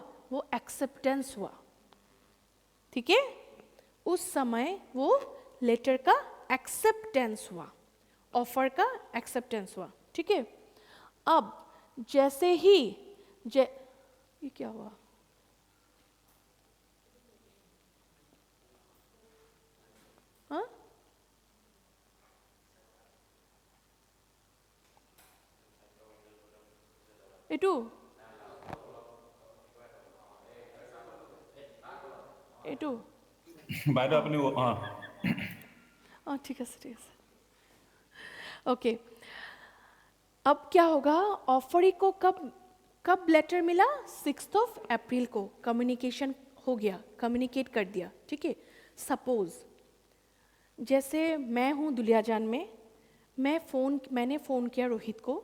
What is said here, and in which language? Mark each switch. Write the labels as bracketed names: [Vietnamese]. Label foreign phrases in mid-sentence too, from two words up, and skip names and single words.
[Hindi] वो एक्सेप्टेंस हुआ, ठीक है, उस समय वो लेटर का एक्सेप्टेंस हुआ, ऑफर का एक्सेप्टेंस हुआ, ठीक है. अब जैसे ही ये क्या हुआ? हाँ, एटू [Assamese] বাইদেউ আপুনি [Hindi] ठीक है, ठीक है. ओके, अब क्या होगा? ऑफरी को कब लेटर मिला? 6 अप्रैल को. कम्युनिकेशन हो गया, कम्युनिकेट कर दिया, ठीक है. सपोज जैसे मैं हूँ दुलियाजान में, मैंने फ़ोन किया रोहित को.